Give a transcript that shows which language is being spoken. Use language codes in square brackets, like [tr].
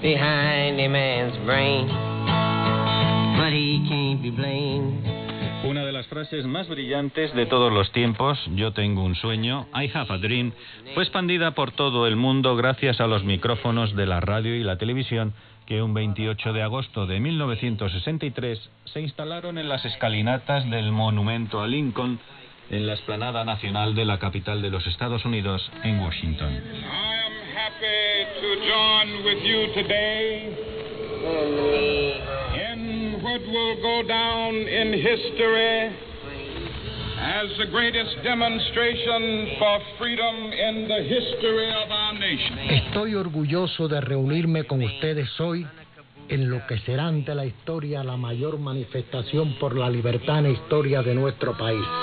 [en] Behind a man's brain, but he can't be blamed. [es] Una de las frases más brillantes de todos los tiempos, yo tengo un sueño, [en] I have a dream, [es] fue expandida por todo el mundo gracias a los micrófonos de la radio y la televisión que un 28 de agosto de 1963 se instalaron en las escalinatas del Monumento a Lincoln en la explanada nacional de la capital de los Estados Unidos, en Washington. [en] I am happy to join with you today. What will go down in history as the greatest demonstration for freedom in the history of our nation. [es] Estoy orgulloso de reunirme con ustedes hoy en lo que será ante la historia la mayor manifestación por la libertad en la historia de nuestro país.